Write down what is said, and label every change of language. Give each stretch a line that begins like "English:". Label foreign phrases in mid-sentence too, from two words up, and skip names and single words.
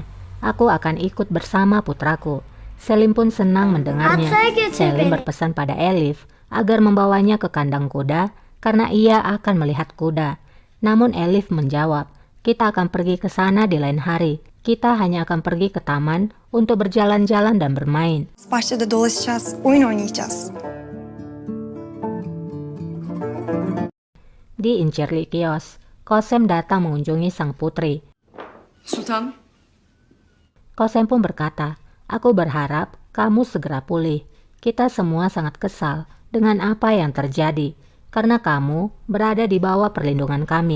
Indonesian: Aku akan ikut bersama putraku. Selim pun senang mendengarnya. Selim berpesan pada Elif agar membawanya ke kandang kuda karena ia akan melihat kuda. Namun Elif menjawab, kita akan pergi ke sana di lain hari. Kita hanya akan pergi ke taman untuk berjalan-jalan dan bermain.
Turkish: Bahçede dolaşacağız, oyun oynayacağız.
Indonesian: Di Incirlik Kios, Kosem datang mengunjungi sang putri. Sultan, Kosem pun berkata, aku berharap kamu segera pulih. Kita semua sangat kesal dengan apa yang terjadi, karena kamu berada di bawah perlindungan kami.